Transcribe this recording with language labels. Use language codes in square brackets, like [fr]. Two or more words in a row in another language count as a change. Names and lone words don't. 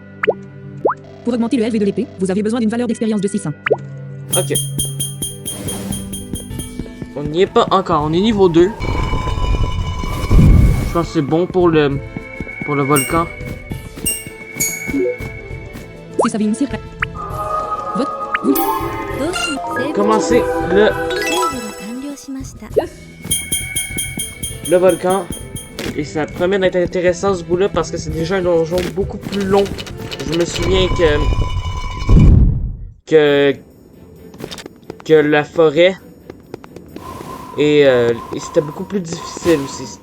[fr] Pour augmenter le LV de l'épée, vous avez besoin d'une valeur d'expérience de 600. Ok. On n'y est pas encore, on est niveau 2. Je pense que c'est bon pour le volcan. Si ça vient ici, [ja] どうしセーブ [fr] Commencer [ja] セーブが完了しました [fr] le volcan. Et ça promet d'être intéressant ce bout-là parce que c'est déjà un donjon beaucoup plus long. Je me souviens que la forêt. Et c'était beaucoup plus difficile aussi.